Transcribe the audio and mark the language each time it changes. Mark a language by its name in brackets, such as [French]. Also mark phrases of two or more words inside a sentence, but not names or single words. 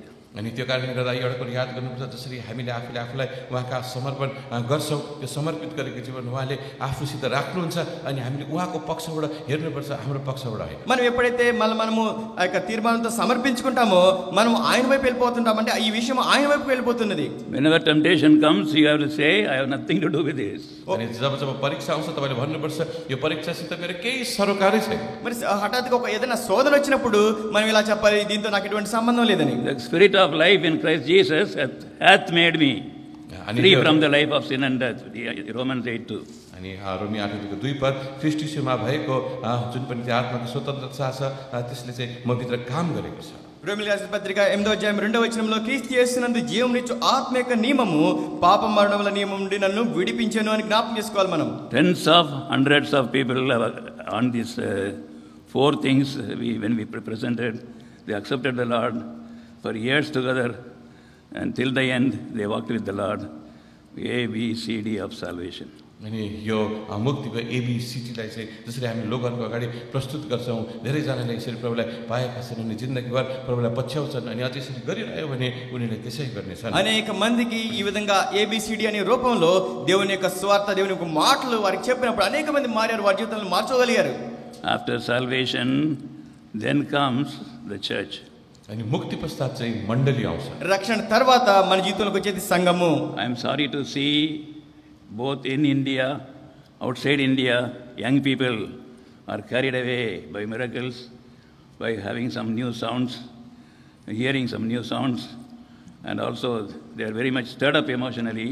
[Nepali] अनि त्यो कारणले गर्दा एउटा कुरा याद गर्नुपर्छ जसरी हामीले आफूले आफूलाई उहाँका समर्पण गर्छौँ त्यो समर्पित गरेको जीवन उहाँले आफूसित राख्नुहुन्छ अनि हामीले उहाँको पक्षबाट हेर्नुपर्छ हाम्रो पक्षबाट होइन. [Telugu] మనం ఎప్పుడైతే మనము ఆ యొక్క తీర్మానంతో సమర్పించుకుంటామో మనం ఆయన వైపు వెళ్ళిపోతుంటాం. అంటే ఈ విషయం ఆయన వైపుకు వెళ్ళిపోతున్నది. [English] Whenever temptation comes, you have to say, I have nothing to do with this. [Nepali] अनि जब परीक्षा आउँछ तपाईँले भन्नुपर्छ यो परीक्षासित मेरो केही सरोकारै छैन. [Telugu] మరి హఠాత్తుగా ఏదైనా శోధన వచ్చినప్పుడు మనం ఇలా చెప్పాలి దీంతో నాకు ఎటువంటి సంబంధం లేదని. [English] The spirit of life in Christ Jesus hath made me free from the life of sin and death. Romans 8:2. [Nepali] अनि रोमी 8:2 पद ख्रीष्ट यीशुमा भएको जुन पनि त्यो आत्माको स्वतन्त्रता छ त्यसले चाहिँ म भित्र काम गरेको छ. [Telugu] రోమిలికి రాసిన పత్రిక 8వ అధ్యాయం 2వ వచనంలో క్రీస్తు యేసునందు జీవమునిచ్చు ఆత్మ యొక్క నియమము పాప మరణముల నియమం నుండి నన్ను విడిపించెను అని జ్ఞాపకం చేసుకోవాలి మనం. [English] Tens of hundreds of people on these four things when we presented, they accepted the Lord for years together, and till the end they walked with the Lord. ABCD of salvation. [Nepali] अनि यो मुक्तिको एबिसिटीलाई चाहिँ जसरी हामी लोकहरूको अगाडि प्रस्तुत गर्छौँ, धेरैजनाले यसरी प्रभुलाई पाएका छन् अनि जिन्दगीभर प्रभुलाई पछ्याउँछन् अनि अझै यसरी गरिरह्यो भने उनीहरूले त्यसै गर्नेछन्. [Telugu] అనేక మందికి ఈ విధంగా ఏబిసిడి అనే రూపంలో దేవుని యొక్క స్వార్థ దేవుని యొక్క మాటలు వారికి చెప్పినప్పుడు అనేక మంది మారారు, వారి జీవితాలను మార్చుకోగలిగారు. [English] After salvation then comes the church. [Nepali] अनि मुक्ति पश्चात चाहिँ मण्डली आउँछ. [Telugu] రక్షణ తర్వాత మన జీవితంలోకి వచ్చేది సంఘము. [English] I am sorry to see both in India, outside India, young people are carried away by miracles, by having some new sounds, hearing some new sounds, and also they are very much stirred up emotionally.